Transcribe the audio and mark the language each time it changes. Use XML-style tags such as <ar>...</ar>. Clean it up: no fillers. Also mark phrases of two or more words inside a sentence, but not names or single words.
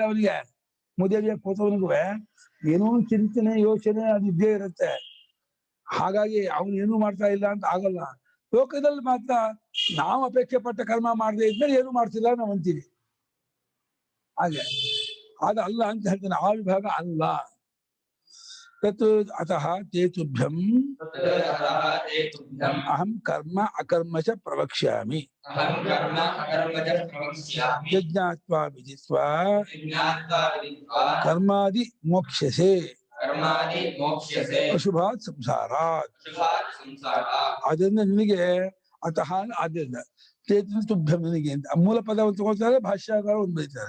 <kn>ಅವನಿಗೆ ಮುದೇವಿಯ ಕೂತವನಿಗೂ ಏನೋ ಚಿಂತನೆ ಯೋಚನೆ ಅದು ಇದ್ದೇ ಇರುತ್ತೆ. ಹಾಗಾಗಿ ಅವನು ಏನೂ ಮಾಡ್ತಾ ಇಲ್ಲ ಅಂತ ಆಗಲ್ಲ. ಲೋಕದಲ್ಲಿ ಮಾತ್ರ ನಾವು ಅಪೇಕ್ಷೆ ಪಟ್ಟ ಕರ್ಮ ಮಾಡದೆ ಇದ್ಮೇಲೆ ಏನೂ ಮಾಡ್ತಿಲ್ಲ ನಾವು ಅಂತೀವಿ. ಹಾಗೆ ಅದು ಅಲ್ಲ ಅಂತ ಹೇಳ್ತಾನೆ. ಆ ವಿಭಾಗ ಅಲ್ಲ.</kn> <sa>ತತ್ ಅತಃ ತೇತುಭ್ಯಂ ಅಹಂ ಕರ್ಮ ಅಕರ್ಮ ಚ ಪ್ರವಕ್ಷ್ಯಾಮಿ ಯಜ್ಞಾತ್ವಾ ವಿದಿತ್ವಾ ಕರ್ಮಾದಿ ಮೋಕ್ಷ್ಯಸೆ ಅಶುಭಾತ್ ಸಂಸಾರಾತ್.</sa> <kn>ಅದರಿಂದ ನಿನಗೆ ಅತಃ ಆದ್ದರಿಂದ ತೇತುಭ್ಯಂ ನಿನಗೆ ಅಂತ ಮೂಲ ಪದವನ್ನು ತಗೊಳ್ತಾರೆ, ಭಾಷ್ಯಕಾರ ಒಂದು ಬರೀತಾರೆ.</kn>